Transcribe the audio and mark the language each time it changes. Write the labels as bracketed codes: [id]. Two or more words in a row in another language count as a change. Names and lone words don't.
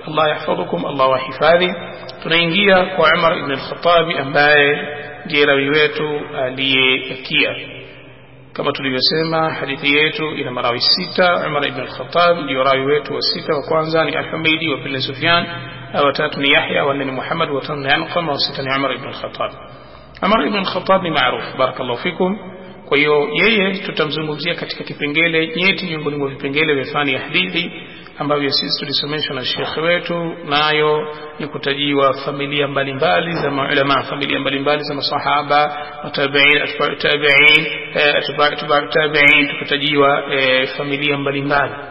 [ar] الله يحفظكم, [sw] Allah wahifadhi. Tunaingia kwa Umar ibn al-Khattab ambaye ndiye rawi wetu aliyekia. Kama tulivyosema, hadithi yetu ina marawi 6. Umar ibn al-Khattab ndio rawi wetu wa 6. wa kwanza ni Al-Humaydi, wa pili Sufyan, wa tatu ni Yahya, wa nne ni Muhammad, wa tano ni Anqama, wa sita ni Umar ibn al-Khattab. Umar ibn al-Khattab ni maarufu, [ar] بارك الله فيكم. [sw] Kwa hiyo yeye tutamzungumzia katika kipengele nyeti miongoni mwa vipengele vya fani ya hadithi ambavyo sisi tulisomeshwa na Sheikh wetu, nayo ni kutajiwa familia mbalimbali za maulama, familia mbalimbali za masahaba, tabi'in, [ar] أتباع التابعين, أتباع التابعين, [sw] tukatajiwa familia mbalimbali.